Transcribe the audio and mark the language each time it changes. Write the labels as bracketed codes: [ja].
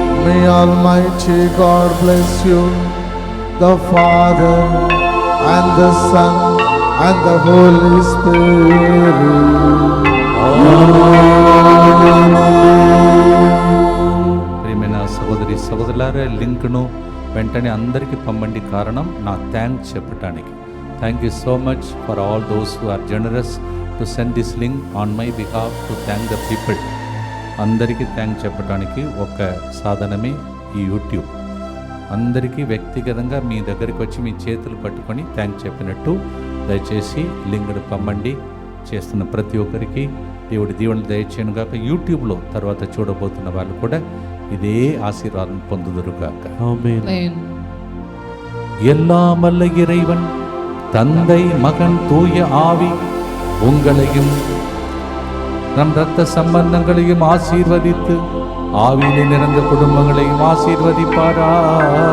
[en] May Almighty God bless you, the Father and the Son and the Holy Spirit. [te] ప్రియమైన సహోదరి సహోదరులారా, లింక్ను వెంటనే అందరికీ పంపండి. కారణం నా థ్యాంక్స్ చెప్పడానికి. [en] Thank you so much for all those who are generous to send this link on my behalf to thank the people. [te] అందరికీ థ్యాంక్ చెప్పడానికి ఒక సాధనమే ఈ యూట్యూబ్. అందరికీ వ్యక్తిగతంగా మీ దగ్గరికి వచ్చి మీ చేతులు పట్టుకొని థ్యాంక్ చెప్పినట్టు దయచేసి లింక్ను పంపండి. చేస్తున్న ప్రతి ఒక్కరికి దేవుడి దీవెనలు దయచేయను గాక. యూట్యూబ్లో తర్వాత చూడబోతున్న వాళ్ళు కూడా ఇదే ఆశీర్వాదం పొందుదురుగాక. [en] Amen. [ta] எல்லாம் வல்ல இறைவன் தந்தை மகன் தூய ஆவி உங்களையும் நம் இரத்த சம்பந்தங்களையும் ஆசீர்வதித்து ஆவியிலே நிறைந்த குடும்பங்களையும் ஆசீர்வதிப்பாராக.